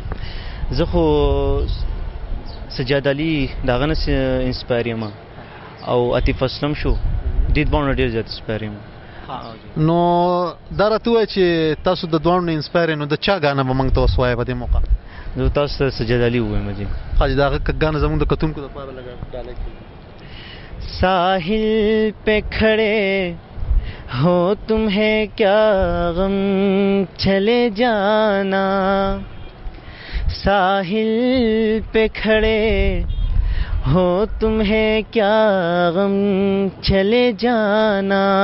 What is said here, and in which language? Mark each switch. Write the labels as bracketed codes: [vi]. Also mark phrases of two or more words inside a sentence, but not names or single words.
[ps] زه خو سجاد علي د هغه نه انسپایر یم او عطیف اسلم شو دې دواړو ډېر زیات انسپایر یم. نو دا راته ووایه چې تاسو د دواړو نه انسپایر نو د چا ګانه به موږ ته اوس وایه په دې موقع؟ زه تاسو ته سجاد علي ووایم جی. ښه جي د هغه ګانه زموږ د کتونکو دپاره لږه ډالۍ کړي. [ur] ساحل پہ کھڑے ہو تمہیں کیا غم چلے جانا ساحل پہ کھڑے ہو تمہیں کیا غم چلے جانا